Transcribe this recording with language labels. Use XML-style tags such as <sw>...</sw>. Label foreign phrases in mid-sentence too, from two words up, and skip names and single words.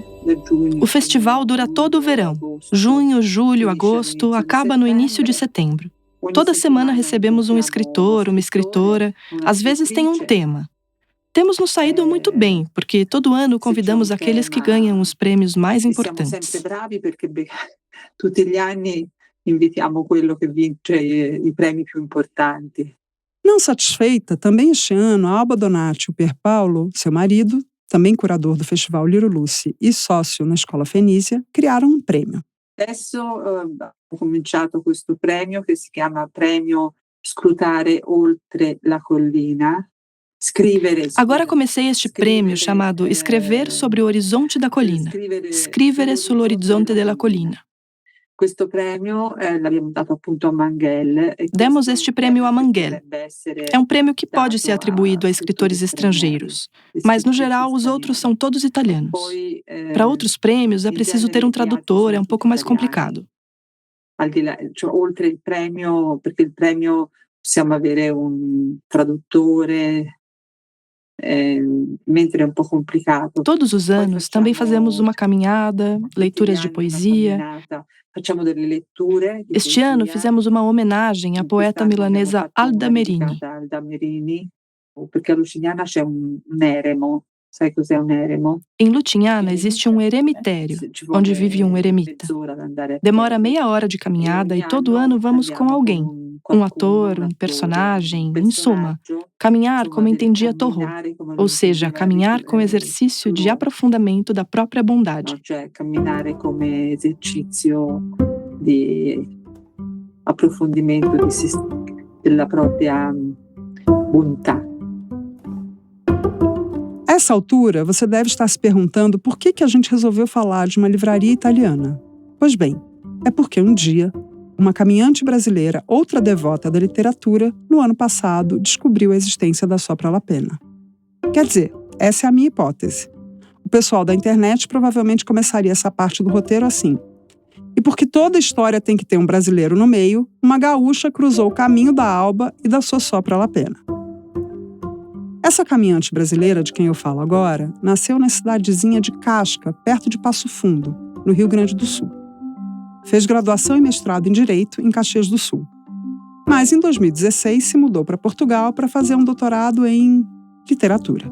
<pt>O festival dura todo o verão. Junho, julho, agosto, acaba no início de setembro. Toda semana recebemos um escritor, uma escritora, às vezes tem um tema. Temos nos saído muito bem, porque todo ano convidamos aqueles que ganham os prêmios mais importantes.</pt> <it>Tutti gli anni invitiamo quello che vince i premi più importanti.</it> <pt>Não satisfeita, também este ano, a Alba Donati e o Pierpaolo, seu marido, também curador do Festival Little Lucy e sócio na Escola Fenícia, criaram um prêmio.</pt> <it>Adesso ho cominciato questo premio che si chiama Premio Scrutare Oltre la Collina.</it> <pt>Agora comecei este prêmio chamado Escrever sobre o Horizonte da Colina.</pt> <it>Scrivere sull'orizzonte della collina.</it> <pt>Demos este prêmio a Manguel. É um prêmio que pode ser atribuído a escritores estrangeiros, mas, no geral, os outros são todos italianos. Para outros prêmios, é preciso ter um tradutor, é um pouco mais complicado.</pt> <it>Oltre il premio, perché il premio possiamo avere un traduttore, mentre è un po' complicato.</it> <pt>Todos os anos também fazemos uma caminhada, leituras de poesia. Este ano fizemos uma homenagem à poeta milanesa Alda Merini. Porque a</pt> <it>Lucignana c'è un eremo. Sai cos'è un eremo?</it> <pt>Em Lucignana existe um eremitério, onde vive um eremita. Demora meia hora de caminhada e todo ano vamos com alguém. Um ator, um personagem, em suma. Caminhar como entendia Thoreau, ou seja, caminhar com exercício de aprofundamento da própria bondade.</pt> <it>Camminare come esercizio di approfondimento della propria bontà.</it> <pt>A essa altura, você deve estar se perguntando por que a gente resolveu falar de uma livraria italiana. Pois bem, é porque um dia, uma caminhante brasileira, outra devota da literatura, no ano passado, descobriu a existência da Sopra la Penna. Quer dizer, essa é a minha hipótese. O pessoal da internet provavelmente começaria essa parte do roteiro assim. E porque toda história tem que ter um brasileiro no meio, uma gaúcha cruzou o caminho da Alba e da sua Sopra la Penna. Essa caminhante brasileira de quem eu falo agora nasceu na cidadezinha de Casca, perto de Passo Fundo, no Rio Grande do Sul. Fez graduação e mestrado em Direito em Caxias do Sul. Mas em 2016 se mudou para Portugal para fazer um doutorado em literatura.</pt>